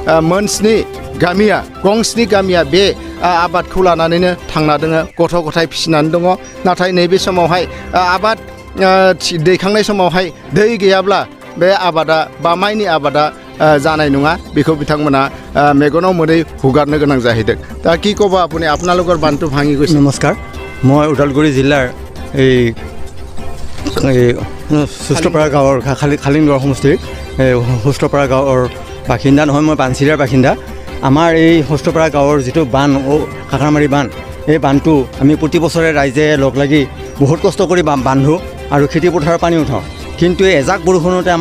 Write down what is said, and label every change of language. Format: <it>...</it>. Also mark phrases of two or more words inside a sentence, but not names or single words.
<brx>गं 7 गामिया बे आबादखौ लानानैनो थांना दङ गथ' गथाय फिसिनानै दङ नाथाय नैबे समावहाय आबाद दैखांनाय समावहाय दै गैयाब्ला बे आबादा बा माइनि आबादा जानाय नङा बेखौ बिथांमोना मेगनाव मोदै हुगारनो गोनां जाहैदों दा</brx> <as>কি ক'ব আপুনি আপোনালোকৰ বানটো ভাঙি গৈছে নমস্কাৰ মই ওদালগুৰি জিলাৰ এই সস্ত্ৰপাৰা গাঁৱৰ খালিংদুৱাৰ সমষ্টিৰ সস্ত্ৰপাৰা গাঁৱৰ বাসিন্দা নহয় মই পানচিৰাৰ বাসিন্দা আমাৰ এই সস্ত্ৰপাৰা গাঁৱৰ যিটো বান কাকৰামাৰী বান এই বানটো আমি প্ৰতি বছৰে ৰাইজে লগ লাগি বহুত কষ্ট কৰি বান্ধো আৰু খেতি পথাৰৰ পানী উঠাওঁ কিন্তু এজাক বৰষুণতে আমাৰ</as>